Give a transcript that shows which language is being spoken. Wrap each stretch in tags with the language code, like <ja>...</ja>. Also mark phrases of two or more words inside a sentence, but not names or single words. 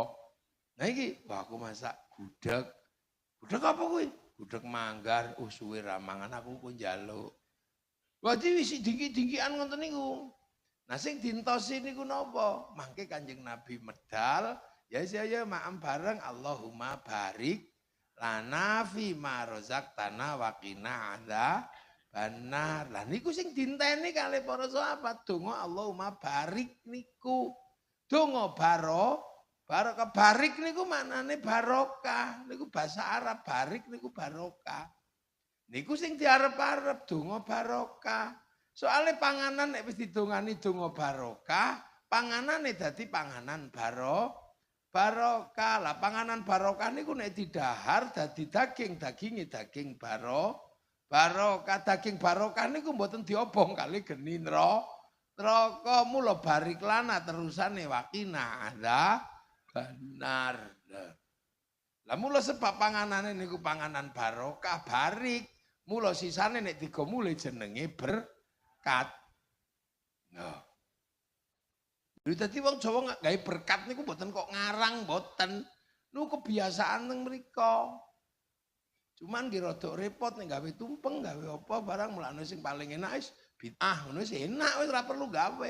<jv>Nah iki, wah aku masak gudeg. Gudeg apa kuwi? Gudeg manggar. Oh suwe ra mangan aku kok njaluk. Berarti wis dingki-dingkian ngoten niku. Nah sing dintosi niku napa? Mangke Kanjeng Nabi medal, ya saya maem bareng</jv> <ar>اللهم بارك لنا فيما رزقتنا وقنا</ar> <jv>Benar. Lah niku sing dinteni kalih para sahabat donga</jv> <ar>اللهم بارك</ar> <jv>niku. Donga barokah barik niku maknane barokah. Niku bahasa Arab barik niku barokah. Niku sing diarep-arep donga barokah. Soale panganan nek wis didongani donga barokah, panganane dadi panganan barokah. Lah panganan barokah niku nek didahar dadi daging, daginge daging barokah. Daging barokah niku mboten diobong kali geni neraka. Mula</jv> <ar>بارك لنا</ar> <jv>terusane wakina ada benar. Lah mula sebab panganane niku panganan barokah barik. Mula sisane nek digo mulih jenenge berkat. Nah. Dadi wong Jawa gawe berkat niku mboten kok ngarang mboten. Niku kebiasaan teng mriku. Cuman ki rada repot nek gawe tumpeng, gawe apa barang mulane sing paling enak wis bid'ah ngono wis enak wis ora perlu gawe.</jv>